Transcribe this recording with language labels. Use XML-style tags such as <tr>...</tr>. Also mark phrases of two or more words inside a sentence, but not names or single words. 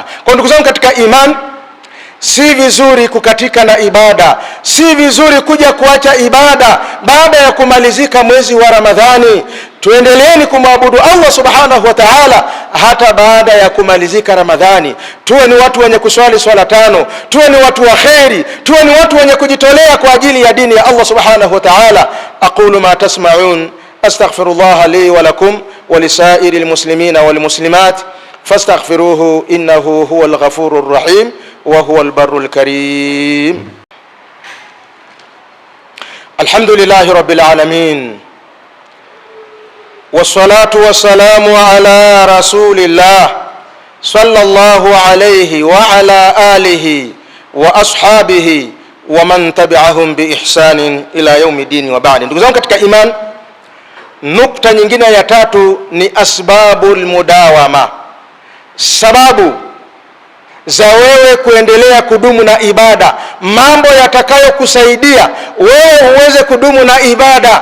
<sw>Kwa ndugu zangu katika imani, si vizuri kukatika na ibada, si vizuri kuja kuacha ibada baada ya kumalizika mwezi wa Ramadhani. Tuendeleeni kumwabudu Allah</sw> <ar>سبحانه وتعالى</ar> <sw>hata baada ya kumalizika Ramadhani. Tuwe ni watu wenye kuswali swala tano, tuwe ni watu wa kheri, tuwe ni watu wenye kujitolea kwa ajili ya dini ya Allah</sw> <ar>سبحانه وتعالى. أقول ما تسمعون أستغفر الله لي ولكم ولسائر المسلمين والمسلمات فاستغفروه إنه هو الغفور الرحيم وهو البر الكريم. الحمد لله رب العالمين والصلاة والسلام على رسول الله صلى الله عليه وعلى آله وأصحابه ومن تبعهم بإحسان إلى يوم الدين وبعد.</ar> <sw>Ndugu zangu katika iman, nukta nyingine ya tatu ni</sw> <ar>أسباب المداومة,</ar> <sw>sababu za wewe kuendelea kudumu na ibada, mambo yatakayokusaidia wewe uweze kudumu na ibada.</sw>